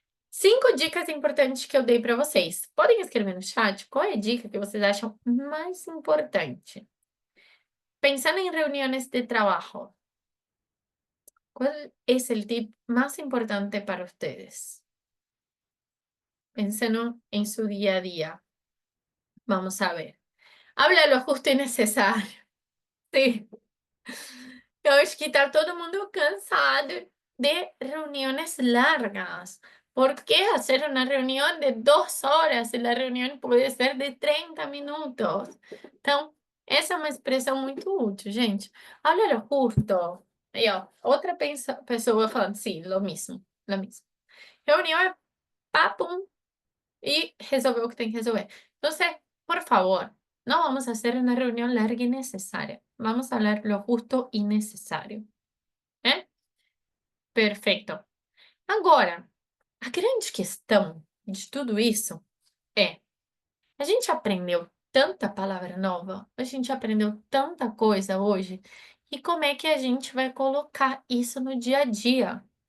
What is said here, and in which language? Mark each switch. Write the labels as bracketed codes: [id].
[pt] 5 dicas importantes que eu dei para vocês. Podem escrever no chat qual é a dica que vocês acham mais importante. Pensando em reuniões de trabalho, qual é o tip mais importante para vocês? Pensando em seu dia a dia. [es] Vamos a ver. Habla lo justo y necesario. Sí. [pt] Eu acho que está todo mundo cansado de [es] reuniones largas. ¿Por qué hacer una reunión de 2 horas si la reunión puede ser de 30 minutos? [pt] Então, essa é uma expressão muito útil, gente. [es] Habla lo justo. [pt] Aí, ó, outra pessoa falando, sim, [es] lo mismo, lo mismo. [pt] Reunião é papo e resolver o que tem que resolver. [es] Então, por favor, no vamos a hacer una reunión larga y necesaria. Vamos a hablar lo justo y necesario. [pt] Perfeito. Agora, a grande questão de tudo isso é: a gente aprendeu tanta palavra nova, a gente aprendeu tanta coisa hoje, e como é que a gente vai colocar isso no dia a dia?